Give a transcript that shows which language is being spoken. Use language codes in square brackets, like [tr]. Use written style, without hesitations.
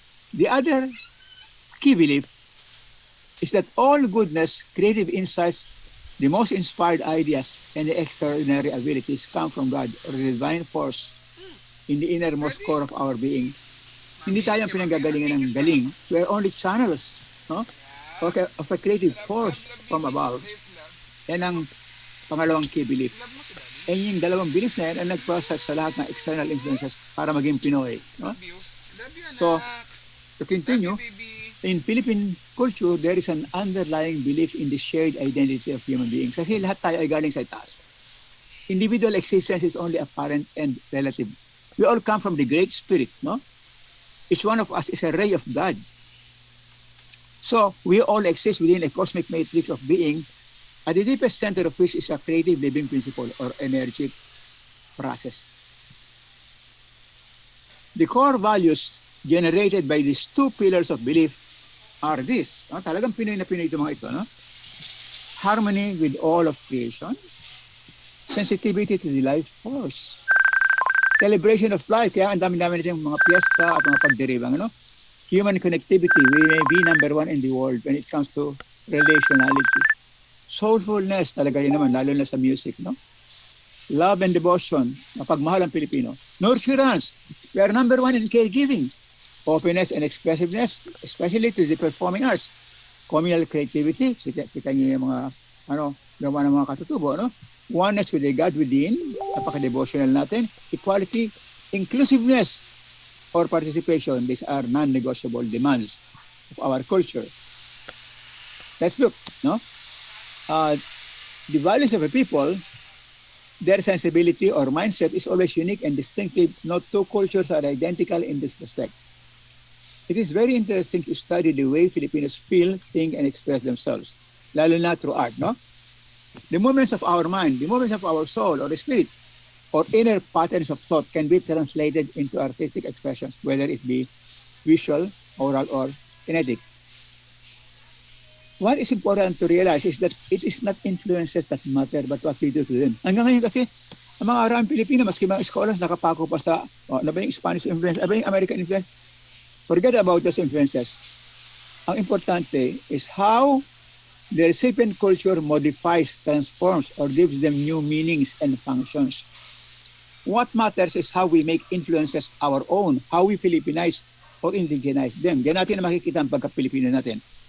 [en] The other key belief is that all goodness, creative insights, the most inspired ideas, and the extraordinary abilities come from God or the divine force in the innermost core of our being. [tl] Hindi tayo ang pinanggagalingan ng galing. [en] We are only channels, no? Okay, of a creative force from above. [tl] Yan ang pangalawang key belief. And yung dalawang beliefs na yan ang nag-process sa lahat ng external influences para maging Pinoy. No? [en] So, to continue, in Philippine culture, there is an underlying belief in the shared identity of human beings. [tl] Kasi lahat tayo ay galing sa itaas. [en] Individual existence is only apparent and relative. We all come from the Great Spirit, no? Each one of us is a ray of God. So we all exist within a cosmic matrix of being, at the deepest center of which is a creative living principle or energetic process. The core values generated by these two pillars of belief are this. No? [tl] Talagang Pinoy na Pinoy ito mga ito. No? [en] Harmony with all of creation. Sensitivity to the life force. Celebration of life. [tl] Kaya ang dami-dami natin mga piyesta at mga pagdiribang. [en] No? Human connectivity. We may be number one in the world when it comes to relationality. [tl] Soulfulness talaga rin naman, lalo na sa music. No? [en] Love and devotion. [tl] Mapagmahal ang Pilipino. [en] Nurturance. We are number one in caregiving. Openness and expressiveness, especially to the performing arts. Communal creativity. [tl] Kita niyo yung mga gawa ng mga katutubo. No? [en] Oneness with the God within. [tl] Napaka-devotional natin. [en] Equality. Inclusiveness or participation. These are non-negotiable demands of our culture. Let's look. No? The values of a people, their sensibility or mindset is always unique and distinctive. No two cultures are identical in this respect. It is very interesting to study the way Filipinos feel, think, and express themselves, [tl] lalo na [en] through art, no? The movements of our mind, the movements of our soul or spirit, or inner patterns of thought can be translated into artistic expressions, whether it be visual, oral, or kinetic. What is important to realize is that it is not influences that matter, but what we do to them. [tl] Hanggang ngayon kasi, ang mga Arab Pilipino, maski mga scholars, nakapako pa sa, ano ba yung Spanish influence, ano ba yung American influence? [en] Forget about those influences. [tl] Ang importante [en] is how the recipient culture modifies, transforms, or gives them new meanings and functions. What matters is how we make influences our own, how we Filipinize or indigenize them. [tl] Diyan natin na makikita ang pagka-Pilipino natin.